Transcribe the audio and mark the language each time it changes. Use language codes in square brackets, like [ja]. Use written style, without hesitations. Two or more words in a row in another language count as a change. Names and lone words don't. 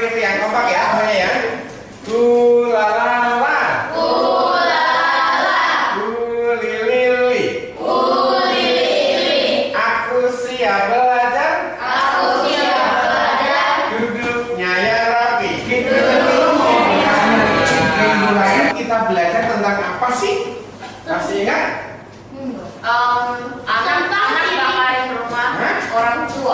[id] yang kompak ya semuanya ya. Ulalala. Ulala. Ulilili. Ulili. Aku siap belajar. Aku siap belajar. Duduknya yang rapi. Kita belajar tentang apa sih? Masih ingat? Anak bakarin rumah orang tua.